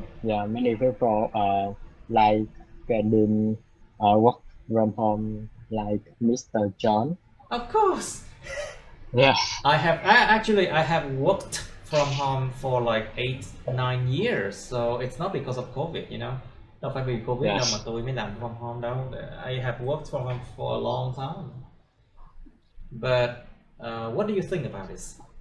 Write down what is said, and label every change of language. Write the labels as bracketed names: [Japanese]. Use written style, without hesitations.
[English] Yeah, many people like getting work from home, like Mr. John. Of course. Yeah. I have worked from home for like 8-9 years, so it's not because of COVID, you know. [Vietnamese] Đâu phải vì Covid đâu mà tôi mới làm [English] from home [Vietnamese] đâu. [English] I have worked from home for a long time. But what do you think about this?